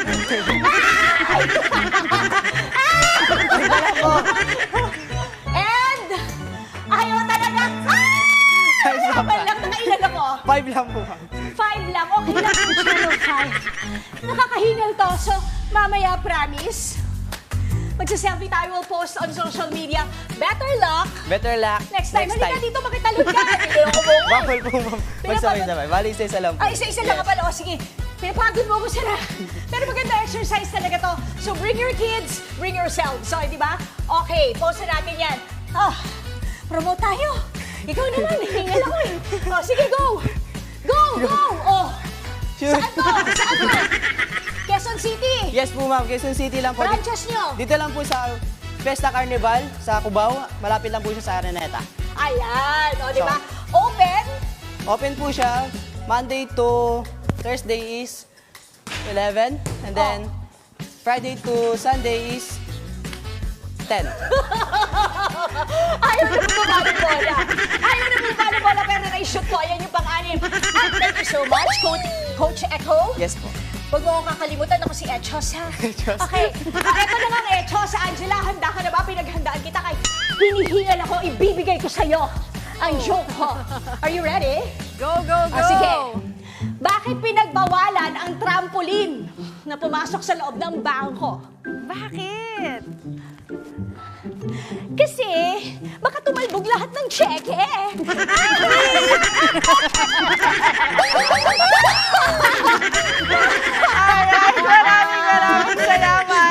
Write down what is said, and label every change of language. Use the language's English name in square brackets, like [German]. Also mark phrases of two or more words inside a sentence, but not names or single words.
[Filipino] And, ayaw talaga! Ay! Habang lang nakailan ako. 5 lang po, ma'am. 5 lang. Okay lang ang channel 5. Nakakahingal to. So, mamaya, promise, magsaselfie tayo, [English] will post on social media. Better luck! Better luck. Next time, [Filipino] halika dito, makitalog ka. Hindi ko mo. Bawal po, ma'am. Magsabay-sabay. Bali, isa-isa lang po. Ay, isa-isa lang ka pala. O, sige. Pinapagod mo ko sana. Pero maganda exercise talaga to. [English] So, bring your kids, bring yourselves. So, [Filipino] di ba? Okay, post na natin yan. Oh, promote tayo. Ikaw naman, hingal ako eh. O, sige, [English] go! Go, go! Oh, Sure. [Filipino] saan to? Saan to? Quezon City. Yes po, ma'am. Quezon City lang po. Branches nyo. Dito lang po sa Fiesta Carnival sa Cubao. Malapit lang po siya sa Araneta. Ayan, o, di ba? Open. [English] Open [Filipino] po siya [English] Monday to Thursday is 11. And then Friday to Sunday is 10. [Filipino] Ayaw na bumabalik bola. Ayaw na bumabalik bola, pero na-shoot ko. Ayan yung pang-anim. [English] And thank you so much, Coach Echo. [Filipino] Yes po. Huwag mo akong kakalimutan. Ako si Echos, ha? Echos. Okay. Ito na nga, Echos. Angela, handa ka na ba? Pinaghandaan kita kay hinihingal ako. Ibibigay ko sa'yo ang joke ko. [English] Are you ready? Go, go, go! [Filipino] Sige. Bakit pinagbawalan ang trampoline na pumasok sa loob ng bangko? Bakit? Kasi, baka tumalbog lahat ng cheque. Alright, maraming salamat.